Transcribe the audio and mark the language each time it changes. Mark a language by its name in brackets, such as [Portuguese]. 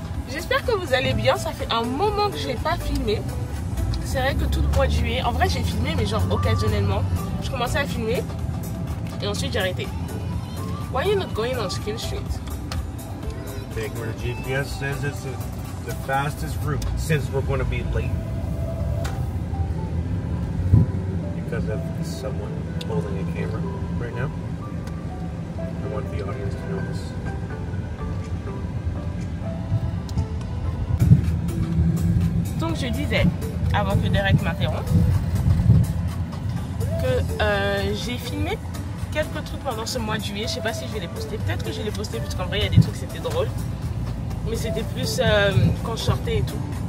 [French] J'espère que vous allez bien. Ça fait un moment que je n'ai pas filmé. C'est vrai que tout le mois de juillet, en vrai j'ai filmé mais genre occasionnellement. Je commençais à filmer et ensuite j'ai arrêté. [English] Why are you not going on Skill Street? Take where the GPS says it's the fastest route since we're going to be late. Because of someone holding a camera right now. I want the audience to know this. [French] Donc je disais, avant que Derek m'interrompe, que j'ai filmé quelques trucs pendant ce mois de juillet. Je sais pas si je vais les poster. Peut-être que je vais les poster parce qu'en vrai il y a des trucs c'était drôle. Mais c'était plus quand je sortais et tout.